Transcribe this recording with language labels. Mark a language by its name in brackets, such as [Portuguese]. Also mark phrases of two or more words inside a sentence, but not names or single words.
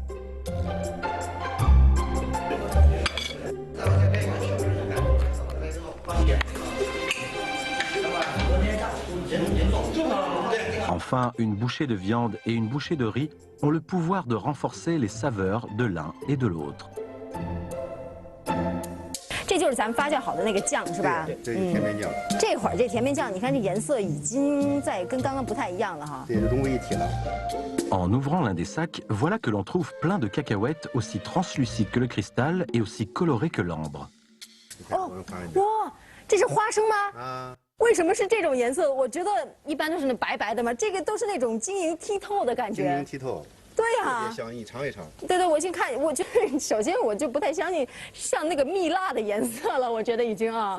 [French] Enfin, une bouchée de viande et une bouchée de riz ont le pouvoir de renforcer les saveurs de l'un et de l'autre. [Chinese] 这就是咱们发酵好的那个酱，是吧？对，这是甜面酱，这会儿这甜面酱，你看这颜色已经跟刚刚不太一样了哈。这融为一体了。 [French] En ouvrant l'un des sacs, voilà que l'on trouve plein de cacahuètes aussi translucides que le cristal et aussi colorées que l'ambre. [Chinese] 哦，哇，这是花生吗？啊，为什么是这种颜色？我觉得一般都是那白白的嘛，这个都是那种晶莹剔透的感晶莹觉。剔透，对特呀、别香，你尝一尝。对对，我先看，我就是首先我就不太相信像那个蜜蜡的颜色了，我觉得已经啊。